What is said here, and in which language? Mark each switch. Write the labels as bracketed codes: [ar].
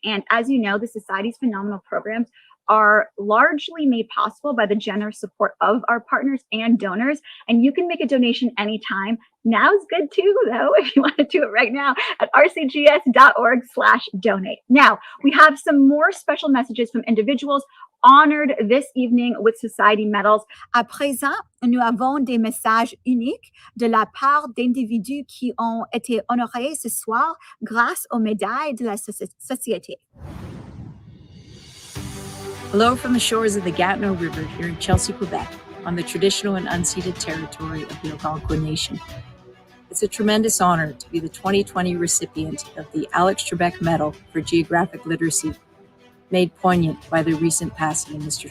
[en] And as you know, the Society's phenomenal programs are largely made possible by the generous support of our partners and donors. And you can make a donation anytime. Now's good too, though, if you want to do it right now at rcgs.org/donate. Now, we have some more special messages from individuals honored this evening with Society medals. [fr] À présent, nous avons des messages uniques de la part d'individus qui ont été honorés ce soir grâce aux médailles de la Société. [en] Hello from the shores of the Gatineau River here in Chelsea, Quebec, on the traditional and unceded territory of the Algonquin Nation. It's a tremendous honor to be the 2020 recipient of the Alex Trebek Medal for Geographic Literacy, made poignant by the recent passing of Mr.